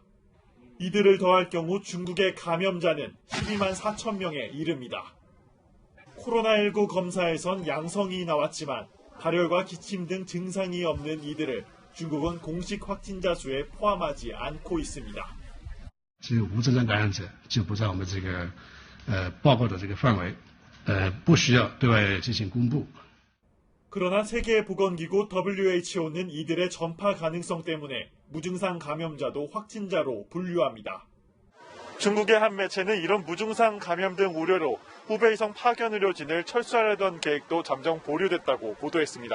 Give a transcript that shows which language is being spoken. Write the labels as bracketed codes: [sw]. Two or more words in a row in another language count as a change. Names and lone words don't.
[ko] 이들을 더할 경우 중국의 감염자는 12만 4천 명에 이릅니다. 코로나19 검사에선 양성이 나왔지만 발열과 기침 등 증상이 없는 이들을 중국은 공식 확진자 수에 포함하지 않고 있습니다. [zh] 只有无症状感染者就不在我们这个报告的这个范围，不需要对外进行公布。 [ko] 그러나 세계보건기구 WHO는 이들의 전파 가능성 때문에 무증상 감염자도 확진자로 분류합니다. 중국의 한 매체는 이런 무증상 감염 등 우려로 후베이성 파견 의료진을 철수하려던 계획도 잠정 보류됐다고 보도했습니다.